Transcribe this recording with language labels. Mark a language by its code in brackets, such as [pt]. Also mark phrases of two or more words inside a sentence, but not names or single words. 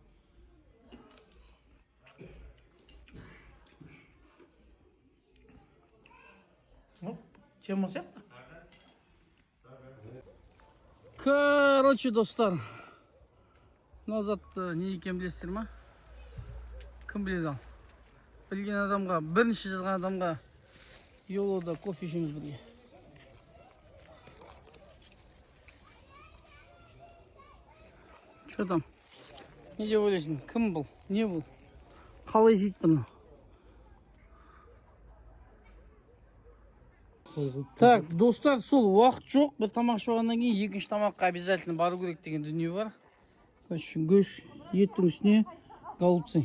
[kk] Тема сияқты. Короче, достар. Назатты не екен білесіздер ма? Кім біледі ал? Білген адамға, бірінші жазған адамға Йолода кофе ішеміз бірге. [ru] Что там? [kk] Не деп ойлайсың? Кім бұл? Не бұл? Қалай жейді бұны? Так, достар, сол уақыт жоқ. Бір тамақ ішіп кейін екінші тамаққа обязательно бару керек деген дүние бар. Гөш, еттің үстіне голубцы.